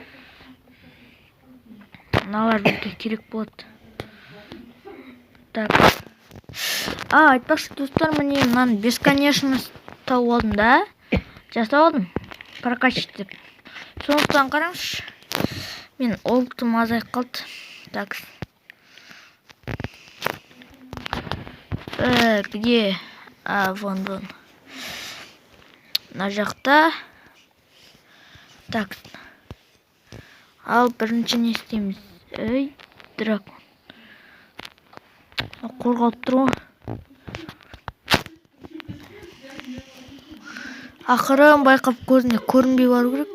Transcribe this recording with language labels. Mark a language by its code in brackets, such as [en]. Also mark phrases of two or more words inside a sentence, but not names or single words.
[kk] Мыналар бізге керек болады. [ru] Так. [kk] Айтпақшы достар, міне мынаны бесконечность тауып алдым да. Жасап алдым. Прокачать деп. Сондықтан қараңызшы. Мен олтым азайып қалды. [ru] Так. Где? Вон. [kk] Мына жақта. Так. Ал бірінші не істейміз? Дракон. Қорғалып тұр ғой. Ақырын байқап көзіне көрінбей бару керек.